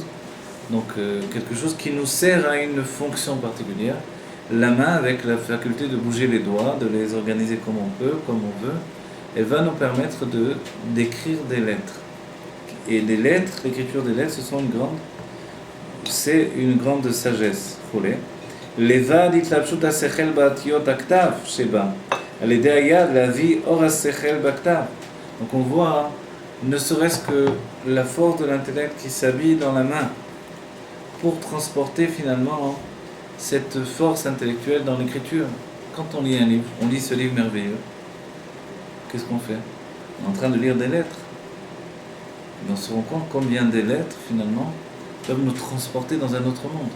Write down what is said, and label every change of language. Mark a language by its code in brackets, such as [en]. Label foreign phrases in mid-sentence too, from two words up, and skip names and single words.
[fr] Donc quelque chose qui nous sert à une fonction particulière. La main, avec la faculté de bouger les doigts, de les organiser comme on peut, comme on veut, elle va nous permettre d'écrire des lettres. Et les lettres, l'écriture des lettres, c'est une grande sagesse. [he] לבד התלבשות השכל באותיות הכתב שבה, על ידי היד להביא אור השכל בכתב. [fr] Donc on voit, ne serait-ce que la force de l'intellect qui s'habille dans la main pour transporter finalement cette force intellectuelle dans l'écriture. Quand on lit un livre, on lit ce livre merveilleux, qu'est-ce qu'on fait? On est en train de lire des lettres. Et on se rend compte combien des lettres finalement peuvent nous transporter dans un autre monde.